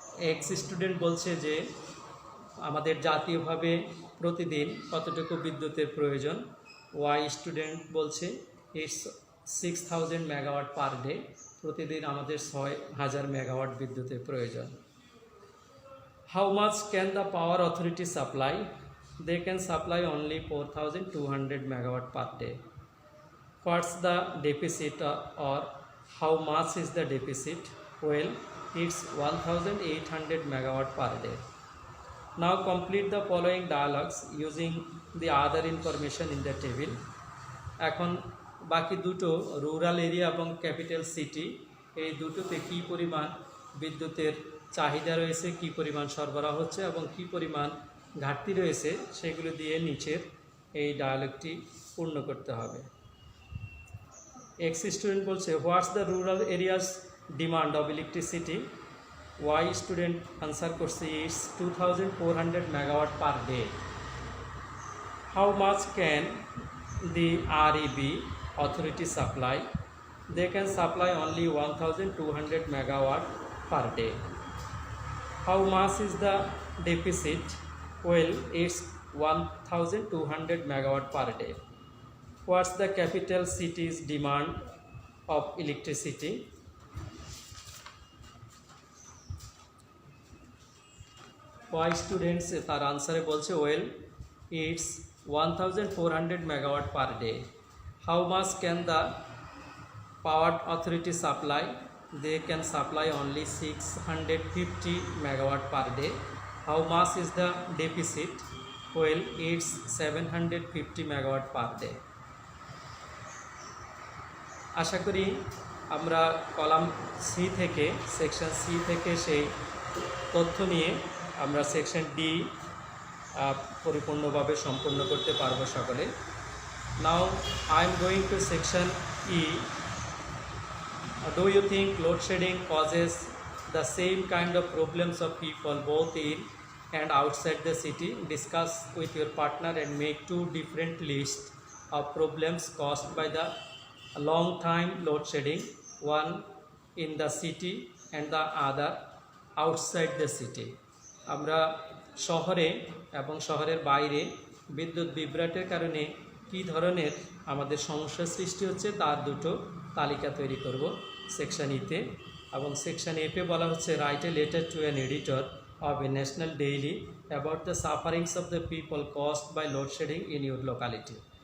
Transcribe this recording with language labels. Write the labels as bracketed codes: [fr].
[bn] Ex student বলছে যে আমাদের জাতীয়ভাবে প্রতিদিন কতটুকু বিদ্যুতের প্রয়োজন। ওয়াই স্টুডেন্ট বলছে [en] it's 6,000 megawatt per day, [bn] প্রতিদিন আমাদের 6,000 মেগাওয়াট বিদ্যুতের প্রয়োজন। [en] How much can the power authority supply? They can supply only 4,200 megawatt per day. What's the deficit, or how much is the deficit? Well, it's 1,800 megawatt per day. Now complete the following dialogues using the other information in the table. [bn] এখন বাকি দুটো rural area এবং capital city, এই দুটোতে কী পরিমাণ বিদ্যুতের চাহিদা রয়েছে, কী পরিমাণ সরবরাহ হচ্ছে এবং কী পরিমাণ ঘাটতি রয়েছে, সেগুলো দিয়ে নিচের এই ডায়ালগটি পূর্ণ করতে হবে। [en] X student [bn] বলছে [en] What's the rural areas demand of electricity? Y student answer [bn] করছে [en] It's 2,400 megawatt per day. How much can the REB authority supply? They can supply only 1,200 megawatt per day. How much is the deficit? Well, it's 1,200 megawatt per day. What's the capital city's demand of electricity? Why students [bn] তার আনসারে বলছে [en] well, it's 1,400 megawatt per day. How much can the power authority supply? They can supply only 650 megawatt per day. How much is the deficit? Well, it's 750 megawatt per day. [bn] আশা করি আমরা column C থেকে, section C থেকে সেই তথ্য নিয়ে আমরা section D পরিপূর্ণভাবে সম্পূর্ণ করতে পারবো সকলে। [en] Now I am going to section E. Do you think load shedding causes the same kind of problems of people both in and outside the city? Discuss with your partner and make two different lists of problems caused by the long time load shedding, one in the city and the other outside the city. [bn] আমরা শহরে এবং শহরের বাইরে বিদ্যুৎ বিভ্রাটের কারণে কী ধরনের আমাদের সমস্যার সৃষ্টি হচ্ছে তার দুটো তালিকা তৈরি করব। সেকশন ইতে, এবং সেকশন এতে বলা হচ্ছে [en] Write a letter to an editor of a national daily about the sufferings of the people caused by load shedding in your locality.